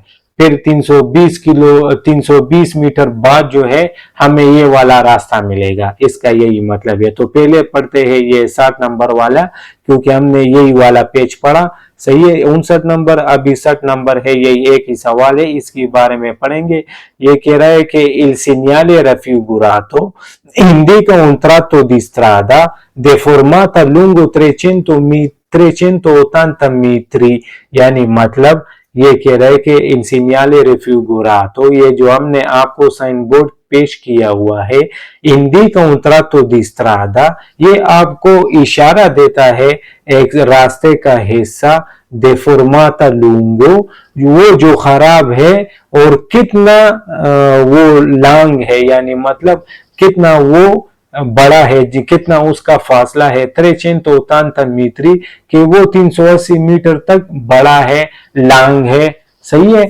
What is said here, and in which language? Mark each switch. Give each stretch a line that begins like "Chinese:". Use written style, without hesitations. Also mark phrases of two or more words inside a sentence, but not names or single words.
Hindi: फिर 320 मीटर बाद जो है हमें ये वाला रास्ता मिलेगा। इसका यही मतलब है। तो पहले पढ़ते हैं ये 60 नंबर वाला, क्योंकि हमने यही वाला पेज पढ़ा। सही है। 59 नंबर अब 60 नंबर है, यही एक ही सवाल है, इसके बारे में पढ़ेंगे। ये कह रहा है कि
Italian: il segnale raffigurato indica un tratto di strada deformata lungo 380 metri,
Hindi: यानी मतलब ये कह रहा है कि
Italian: il segnale raffigurato,
Hindi: ये जो हमने आपको साइन बोर्ड पेश किया हुआ है,
Italian: indica un tratto di strada,
Hindi: ये आपको इशारा देता है एक रास्ते का हिस्सा,
Italian: deformata lungo,
Hindi: वो जो खराब है, और कितना वो लॉन्ग है, यानी मतलब कितना वो बड़ा है, कितना उसका फासला है, 380 मीटर, कि वो 380 मीटर तक बड़ा है, लॉन्ग है। सही है।